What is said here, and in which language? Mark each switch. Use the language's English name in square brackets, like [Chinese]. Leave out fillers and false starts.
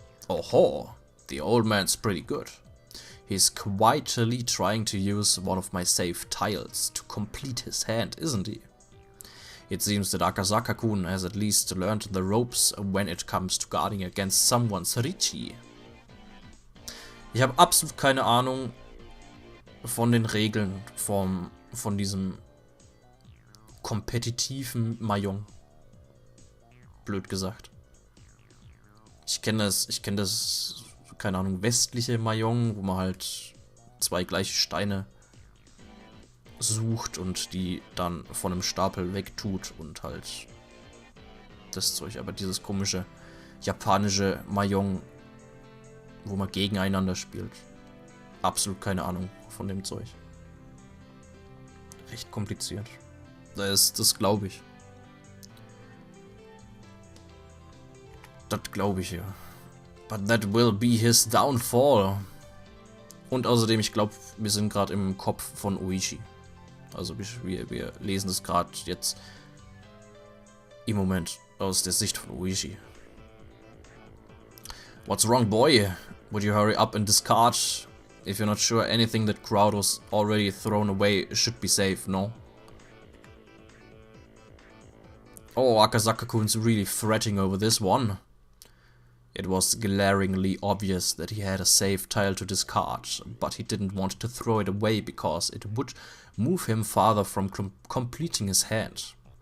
[English] Oh-ho, the old man's pretty good. He's quietly trying to use one of my safe tiles to complete his hand, isn't he? It seems that Akazaka-kun has at least learned the ropes when it comes to guarding against someone's Richie. [German] Ich habe absolut keine Ahnung von den Regeln von diesem kompetitiven Mahjong. Blöd gesagt. Ich kenne das, keine Ahnung, westliche Mahjong, wo man halt zwei gleiche Steine sucht und die dann von einem Stapel wegtut und halt das Zeug. Aber dieses komische japanische Mahjong, wo man gegeneinander spielt, absolut keine Ahnung von dem Zeug. Recht kompliziert. Das glaube ich. Das glaube ich, ja. [English] But that will be his downfall. [German] Und außerdem, ich glaube, wir sind gerade im Kopf von Oishi. Also wir lesen es gerade jetzt im Moment aus der Sicht von Oishi. [English] What's wrong, boy? Would you hurry up and discard? If you're not sure, anything that crowd was already thrown away should be safe, no? Oh, Akazaka-kun's really fretting over this one. It was glaringly obvious that he had a safe tile to discard, but he didn't want to throw it away because it would move him farther from completing his hand.